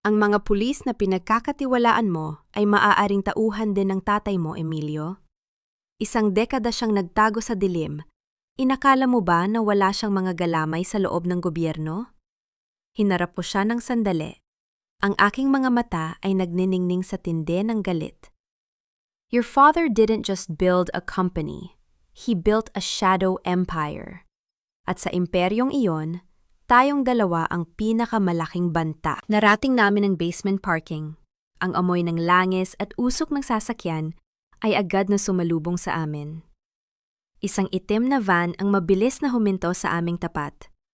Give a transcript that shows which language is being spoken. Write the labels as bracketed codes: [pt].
[tl] "Ang mga pulis na pinagkakatiwalaan mo ay maaaring tauhan din ng tatay mo, Emilio. Isang dekada siyang nagtago sa dilim. Inakala mo ba na wala siyang mga galamay sa loob ng gobyerno?" Hinarap ko siya ng sandali. Ang aking mga mata ay nagniningning sa tindi ng galit. [en] "Your father didn't just build a company. He built a shadow empire. [tl] At sa imperyong iyon, tayong dalawa ang pinakamalaking banta." Narating namin ang basement parking. Ang amoy ng langis at usok ng sasakyan ay agad na sumalubong sa amin. Isang itim na van ang mabilis na huminto sa aming tapat.